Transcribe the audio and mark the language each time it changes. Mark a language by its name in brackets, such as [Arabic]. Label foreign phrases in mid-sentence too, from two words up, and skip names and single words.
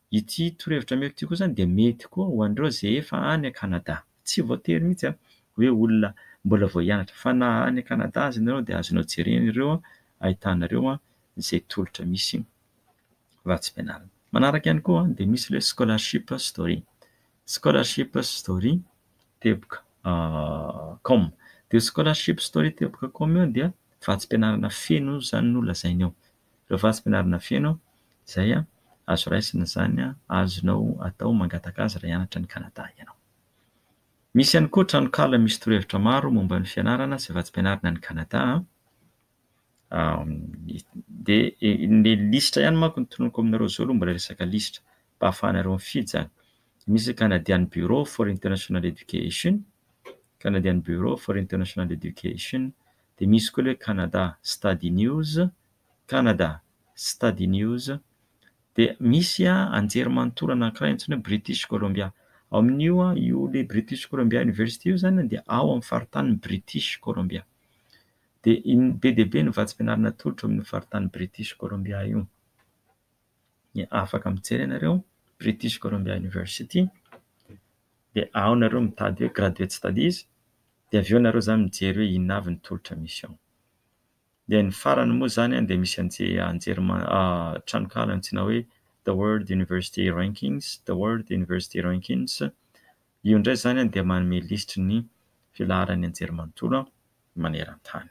[Malagasy] Ity torohevitra meko ity koa zany dia mety koa ho an'ireo izay efa any Canada. Tsy voatery mihitsy hoe olona mbola vao hianatra fa na any Canada azy ianareo dia azonao jerena ireo ahitanareo izay tolotra misy vatsim-pianarana. Manaraka ihany koa dia misy ilay scholarship story. Scholarship story teboka com. Dia scholarship story teboka com io dia vatsim-pianarana feno zany no lazainy eo. Ireo vatsim-pianarana feno izay azo raisina zany azonao atao mangataka azy raha hianatra ny Canada ianao. Misy ihany koa tranokala misy torohevitra maro momba ny fianarana sy vatsim-pianarana ny Canada. Dia ny listra ihany manko notononiko aminareo zao aloha mbola resaka listra mba hahafahanareo mifidy zany. Misy Canadian Bureau for International Education, Canadian Bureau for International Education, dia misy koa ilay Canada Study News, Canada Study News, dia misy anjerimanontolo anankiray antsoina hoe British Columbia. Ao amin'io io le British Columbia University io zany dia ao amin'ny faritany British Columbia. Dia be dia be ny vatsim-pianarana tolotra amin'ny faritany British Columbia io. Afaka mijery ianareo British Columbia University, dia ao nareo mitady hoe [English] graduate studies, [Malagasy] dia avy eo nareo zany mijery hoe inona avy ny tolotra misy ao. Dia ny farany moa zany dia misy tranokala antsoina hoe The World University Rankings, The World University Rankings. Io indray zany dia manome listra ny filaharan'ny anjerimanontolo maneran-tany.